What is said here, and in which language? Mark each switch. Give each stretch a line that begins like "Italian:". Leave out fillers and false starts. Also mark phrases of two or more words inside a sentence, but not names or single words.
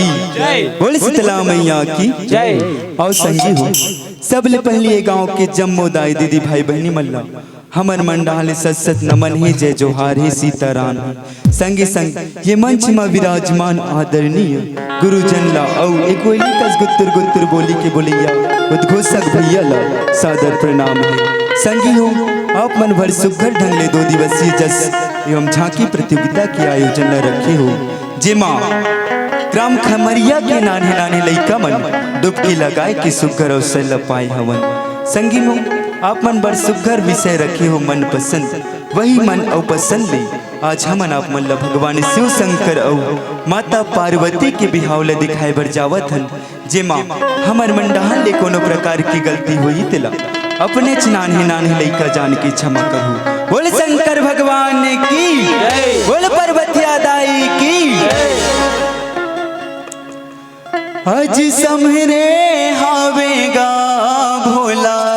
Chhattisgarhi: जय। बोल शीतला मैया की जय। और संगी हो सबले पहले ये गांव के जम्मो दाई दीदी भाई बहनी मल्ला हमर मंडाल सत नमन हे जय जोहार हे सीताराम संगे संग ये मंच में विराजमान आदरणीय गुरुजन ला औ एकोली कस गुत्तर गुत्तर बोली के बोलिया उद्घोषक भैया ला सादर प्रणाम है। संगी हो आप मन भर सुघर ढंग ले 2 दिवसीय जस एवं झांकी प्रतियोगिता के आयोजन ला रखे हो, जेमा ग्राम खमरिया के नाने नाने लइका मन डुबकी लगाए के सुघर अवसर ल पाए हवन। संगी हो आप मन बर सुघर विषय रखे हो मन पसंद, वही मन और पसंद ले आज हमन आप मन ला भगवान शिव शंकर और माता पार्वती के बिहाव ला दिखाए बर जावत हन, जेमा हमर मंडाहन ले कोनो प्रकार की गलती हुई तिला अपने नाने नाने लइका जान के क्षमा करू। बोल शंकर भगवान की बोल पार्वतिया दाई की। आज समरे हावेगा भोला